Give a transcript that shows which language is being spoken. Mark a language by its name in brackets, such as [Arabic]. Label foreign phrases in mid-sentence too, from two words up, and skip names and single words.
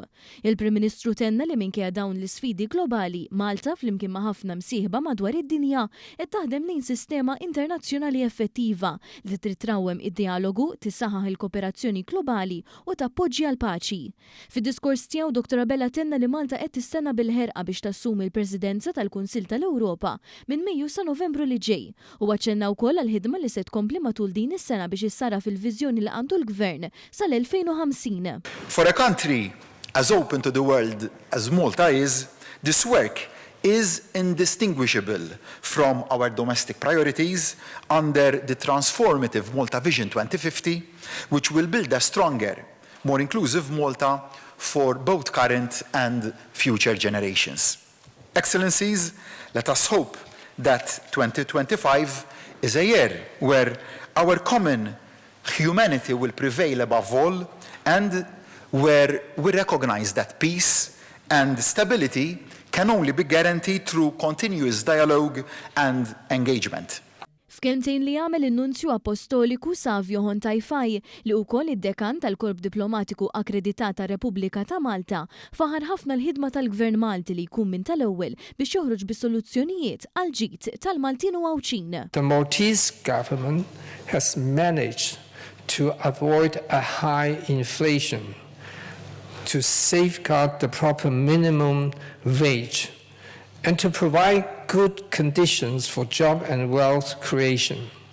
[Maltese] Il-Prim Ministru tenna li minkejja dawn l-isfidi globali, Malta flimkien ma' ħafna msieħba madwar id-dinja qed taħdem lejn sistema internazzjonali effettiva li trid trawwem id-dialogu, tissaħħaħ il-kooperazzjoni globali u tappoġġja l-paċi. Fid-diskors tiegħu Dr. Abela tenna li Malta qed tistenna bil-ħerqa biex tassumi l-Presidenza tal-Kunsill tal-Ewropa minn Mejju sa Novembru li ġej u aċċenna wkoll għall-ħidma li se tkompli matul din is-sena biex issara fil-viżjoni li għandu l-Gvern sal-2050. [English] For a country as open to the world as Malta is, this work is indistinguishable from our domestic priorities under the transformative Malta Vision 2050, which will build a stronger, more inclusive Malta for both current and future generations. Excellencies, let us hope that 2025 is a year where our common humanity will prevail above all and where we recognize that peace and stability can only be guaranteed through continuous dialogue and engagement. [Maltese] F'kelmtejn li għamel in-Nunzju Apostoliku Savio Hontajfaj li wkoll id-dekan tal-Korp Diplomatiku Akkreditata Repubblika ta' Malta faħar ħafna l-ħidma tal-Gvern Malti li jkun minn tal-ewwel biex joħroġ bis-soluzzjonijiet għal ġid tal-Maltin u Għawċin. [English] The Maltese government has managed to avoid a high inflation, to safeguard the proper minimum wage, and to provide good conditions for job and wealth creation.